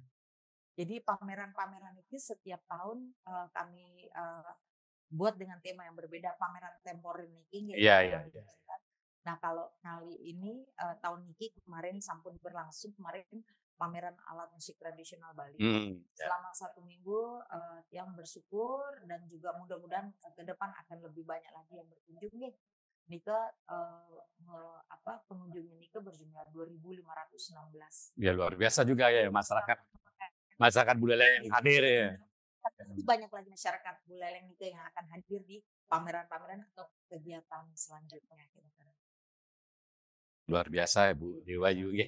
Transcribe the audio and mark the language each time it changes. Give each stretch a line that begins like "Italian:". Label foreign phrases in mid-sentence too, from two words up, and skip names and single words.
Indonesian: Jadi pameran-pameran itu setiap tahun kami buat dengan tema yang berbeda, pameran temporer niki. Nah kalau kali ini tahun niki kemarin sampun berlangsung kemarin pameran alat musik tradisional Bali. Selama 1 minggu yang bersyukur dan juga mudah-mudahan ke depan akan lebih banyak lagi yang berkunjung nih. Nika pengunjungnya Nika berjumlah 2.516. Ya luar biasa juga ya masyarakat Buleleng yang hadir ya. Banyak lagi masyarakat Buleleng Nika yang akan hadir di pameran-pameran atau kegiatan selanjutnya. Luar biasa ya Bu Dewa Yugi.